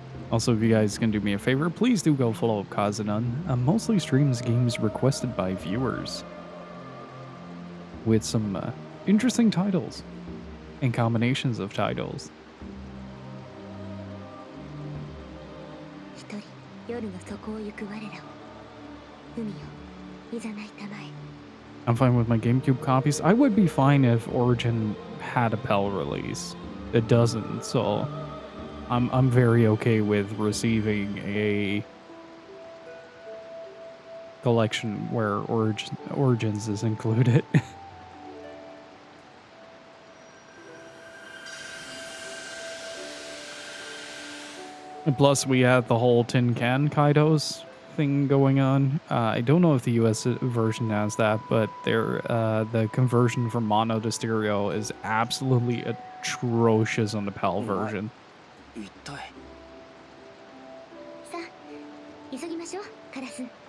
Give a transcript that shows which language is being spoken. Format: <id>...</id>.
<en>Also, if you guys can do me a favor, please do go follow Kaze-nun. Mostly streams games requested by viewers with some interesting titles and combinations of titles.</en> <ja>一人夜の底を行く我らを海よいざないたまえ</ja> <en>I'm fine with my GameCube copies. I would be fine if Origin had a PAL release. It doesn't, so I'm very okay with receiving a collection where Origins is included. And plus, we had the whole Tin Can Kaitos thing going on. I don't know if the US version has that, but the conversion from mono to stereo is absolutely atrocious on the PAL version.</en> <ja>さあ、急ぎましょう、カラス。</ja>